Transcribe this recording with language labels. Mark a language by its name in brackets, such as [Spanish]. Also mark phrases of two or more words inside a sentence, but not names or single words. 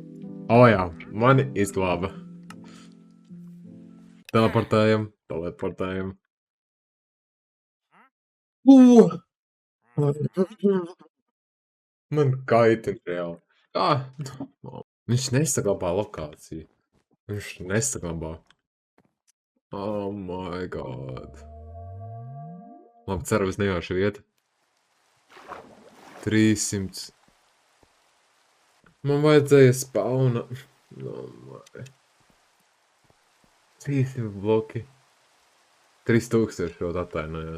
[Latvian] O jā, mani izglāba. Teleportējam. Man kaitina reāli. Viņš nesaglabā lokāciju. [English] Oh my god. [Latvian] Labi, ceru, es nejaušu vietu. 300. Man vajadzēja spauna. [English] Oh my. 300 bloki. [Latvian] 3000 jau atvainojos.